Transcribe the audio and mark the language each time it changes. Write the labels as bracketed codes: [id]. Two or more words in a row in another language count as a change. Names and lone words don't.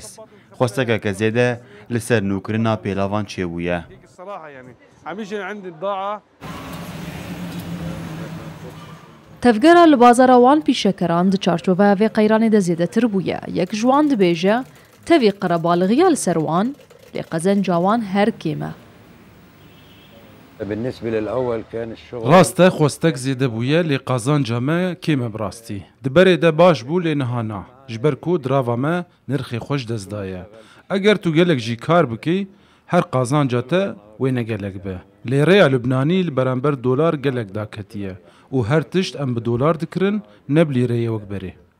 [ku] Xwestekeke zêde li ser nûkirina pêlavan çêbûye. Tevgera li bazara wan pîşekeran di çarçoveya vê qeyranê de zêdetir bûye. Yek ji wan dibêje tevî qerebalixiya li ser wan lê qezenca wan her kêm e. ڕاستە خۆستەک زێدە بووە لێ قازانجا me kême bi rastî. Di berê de baş bû lê nihana. Ji ber ku dirava me nirxê xweş dest daye. Eger tu gelek jî kar bikî, her qazanca te wê negelek be. Lê rêya Lubnanî li beramber dolar gelek daketiye û her tişt em bi dolar dikirin ne bi lîreyê wek berê.